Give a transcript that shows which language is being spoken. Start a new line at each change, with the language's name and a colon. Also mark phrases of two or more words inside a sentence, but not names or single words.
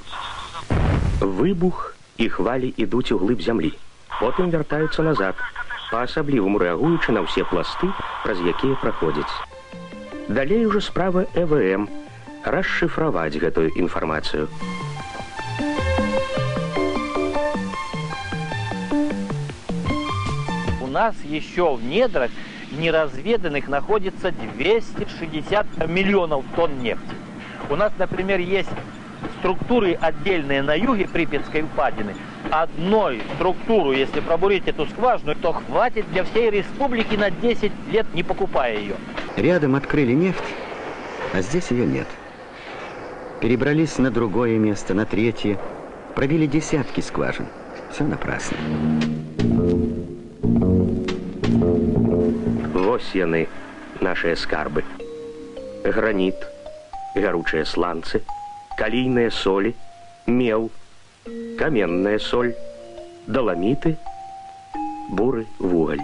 Belarusian: Выбух і хвалі ідуць у глыб зямлі, потым вяртаюцца назад, па-асабліваму рэагуючы на ўсе пласты, праз якія праходзяць. Далей ужо справа ЭВМ расшифраваць гэтую інфармацыю.
Russian: У нас еще в недрах неразведанных находится 260 миллионов тонн нефти. У нас, например, есть структуры отдельные на юге Припятской впадины. Одной структуру, если пробурить эту скважину, то хватит для всей республики на 10 лет, не покупая ее. Рядом открыли нефть, а здесь ее нет. Перебрались на другое место, на третье. Пробили десятки скважин. Все напрасно.
Belarusian: Вось яны, нашыя скарбы. Граніт, гаручыя сланцы, калійныя солі, мел, каменная соль, даламіты, буры вугаль.